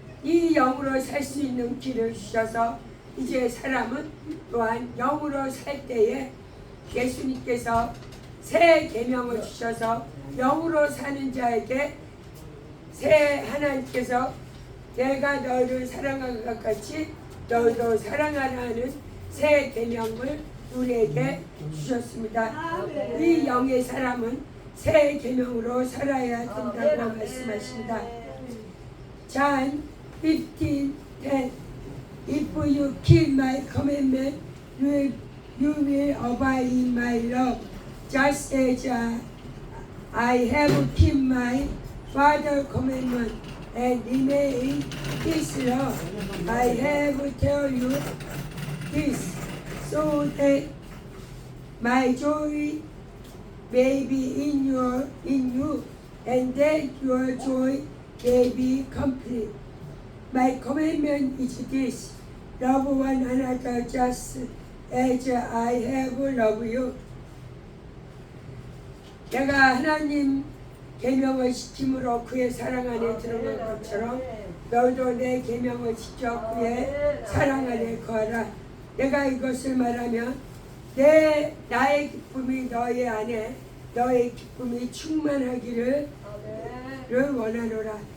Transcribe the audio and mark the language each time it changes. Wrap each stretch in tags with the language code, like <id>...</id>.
<ko>이 영으로 살 수 있는 길을 주셔서 이제 사람은 또한 영으로 살 때에 예수님께서 새 계명을 주셔서 영으로 사는 자에게 새 하나님께서 내가 너희를 사랑한 것 같이 너희도 사랑하라는 새 계명을 우리에게 주셨습니다. 이 영의 사람은 새 계명으로 살아야 된다고 말씀하십니다.</ko> <en>John 15:10 If you keep my commandment, you will abide in my love, just as I have kept my Father's commandment and remain in His love. I have tell you this, so that my joy may be in you, and that your joy may be complete. My commandment is this: love one another just as I have loved you.</en> <ko>내가 하나님 계명을 지킴으로 그의 사랑 안에 들어간 것처럼 너희도 내 계명을 지켜 그의 사랑 안에 거하라. 내가 이것을 말하면 나의 기쁨이 너희 안에 너의 기쁨이 충만하기를 원하노라.</ko>